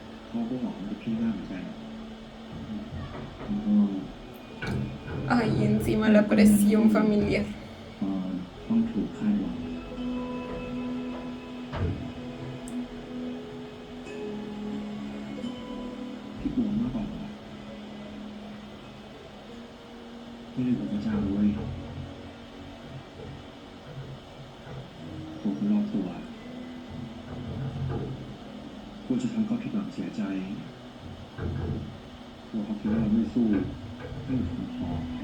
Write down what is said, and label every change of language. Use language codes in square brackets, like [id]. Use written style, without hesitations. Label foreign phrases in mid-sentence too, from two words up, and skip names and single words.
[th] พ่อก็หวังกับพี่มากเหมือนกันแล้วก็ [es] Ay, encima la presión familiar. [th] พอต้องถูกคาดหวังพี่กลัวมากกว่าไม่ได้กลัวพระเจ้าด้วยกลัวคนรอบตัวกลัวจะทำเขาผิดหวังเสียใจกลัวเขาคิดว่าเราไม่สู้ไม่ถึงพอ